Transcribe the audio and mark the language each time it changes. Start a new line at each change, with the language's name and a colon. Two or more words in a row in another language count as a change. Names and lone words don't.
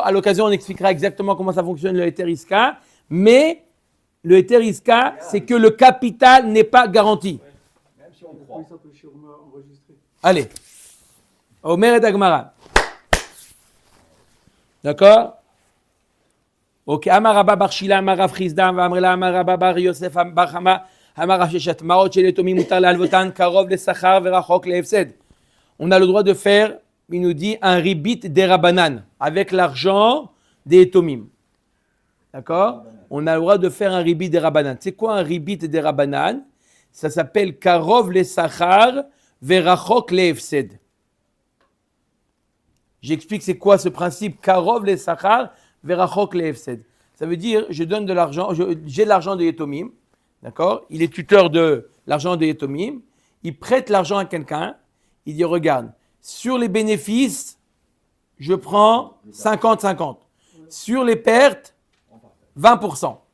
French: À l'occasion, on expliquera exactement comment ça fonctionne le Eteriska. Mais le Eteriska, c'est que le capital n'est pas garanti. Même si on croit. Allez. Omer et Dagmara. D'accord? Ok.
Hebrew: אמר רבה בר שילא, אמר רב חסדא, אמר רבא, אמר רבה בר יוסף, בר חמא, אמר רב ששת, מעות של יתומים מותר להלוותן, קרוב לשכר ורחוק להפסד.
French: On a le droit de faire, il nous dit, un
Hebrew: ריבית דרבנן,
French: avec l'argent des Etomim. D'accord? On a le droit de faire un
Hebrew: ריבית דרבנן.
French: C'est quoi un
Hebrew: ריבית דרבנן?
French: Ça s'appelle
Hebrew: קרוב לשכר ורחוק להפסד.
French: J'explique c'est quoi ce principe
Hebrew: קרוב לשכר ורחוק להפסד.
French: Ça veut dire je donne de l'argent, j'ai de l'argent de Yetomim, d'accord? Il est tuteur de l'argent de Yetomim, il prête l'argent à quelqu'un, il dit regarde, sur les bénéfices, je prends 50-50. Sur les pertes, 20%.